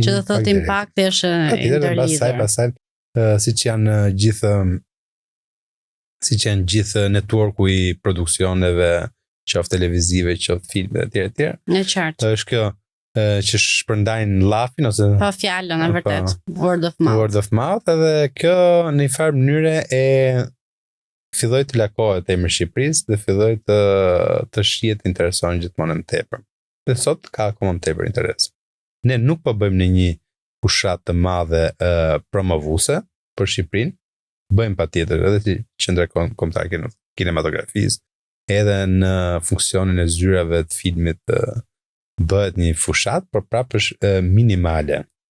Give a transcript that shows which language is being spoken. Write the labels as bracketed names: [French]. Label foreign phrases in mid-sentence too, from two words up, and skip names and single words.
[Albanian] që do thotë impakti është ndërlidhur. Pastaj siç janë gjithë networku i produksioneve, qoftë televizive, qoftë filme etj. Në qartë. Është kjo që shpërndajnë llafin ose pa fjalën e vërtet, [English] word of mouth. Word of mouth, [Albanian] edhe kjo në një farë mënyre e filloi të lakohet emri Shqipërisë dhe filloi të shihet intereson gjithmonë më tepër. Dhe sot ka akoma më tepër interes. Ne nuk po bëjmë në një fushat të madhe promovuese për Shqipërinë, bëjmë patjetër edhe si qendra kombëtare në kinematografisë, edhe në funksionin e zyrave të filmit bëhet një fushat, por prapë është minimale.